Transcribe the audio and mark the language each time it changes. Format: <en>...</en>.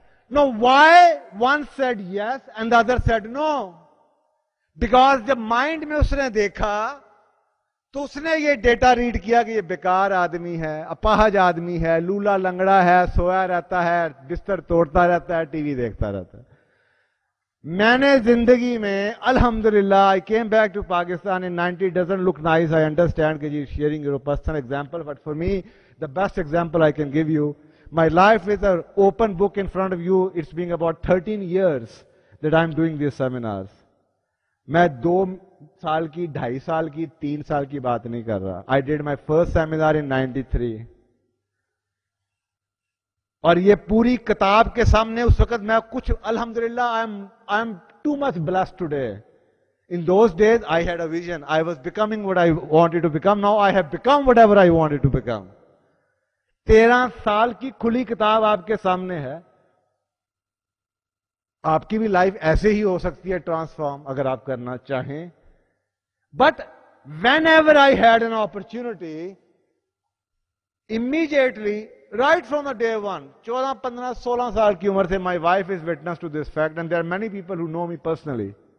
<en>No why one said yes and the other said no?</en> <ur>Because جب mind میں اس نے دیکھا تو اس نے یہ ڈیٹا ریڈ کیا کہ یہ بیکار آدمی ہے, اپاہج آدمی ہے, لولا لنگڑا ہے, سویا رہتا ہے, بستر توڑتا رہتا ہے, ٹی وی دیکھتا رہتا ہے. میں نے زندگی میں الحمدللہ</ur> <en>I came back to Pakistan in 90. It doesn't look nice, I understand that you're sharing your personal example, but for me the best example I can give you, my life is an open book in front of you. It's been about 13 years that I'm doing these seminars.</en> <ur>میں 2 سال کی, 2.5 سال کی, 3 سال کی بات نہیں کر رہا.</ur> <en>I did my first seminar in 93.</en> <ur>اور یہ پوری کتاب کے سامنے اس وقت میں کچھ الحمدللہ</ur> <en>I am too much blessed today. In those days I had a vision. I was becoming what I wanted to become. Now I have become whatever I wanted to become.</en> <ur>13 سال کی کھلی کتاب آپ کے سامنے ہے. آپ کی بھی لائف ایسے ہی ہو سکتی ہے ٹرانسفارم اگر آپ کرنا چاہیں.</ur> <en>but whenever I had an opportunity, immediately right from the day one,</en> <ur>14, 15, 16 سال کی عمر سے,</ur> <en>my wife is witness to this fact and there are many people who know me personally.</en>